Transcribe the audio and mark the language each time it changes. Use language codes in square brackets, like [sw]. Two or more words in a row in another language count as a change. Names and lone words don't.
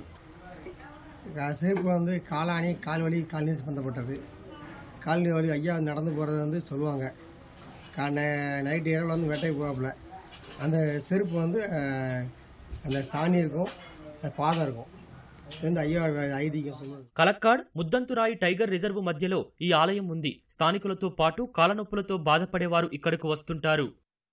[ta] செருப்பு வந்து காளானி கால்வலி கால்நீர் சம்மந்தப்பட்டது. கால்நீர் வலி ஐயா நடந்து போகிறது வந்து சொல்லுவாங்க. நைட்டு இரவில் வந்து வேட்டைக்கு போவாப்புல. அந்த செருப்பு வந்து அந்த சாணி இருக்கும், பாதம் இருக்கும். [te] కలక్కాడ్, ముద్దంతురాయి టైగర్ రిజర్వ్ మధ్యలో ఈ ఆలయం ఉంది. స్థానికులతో పాటు కాలనొప్పులతో బాధపడేవారు ఇక్కడకు వస్తుంటారు.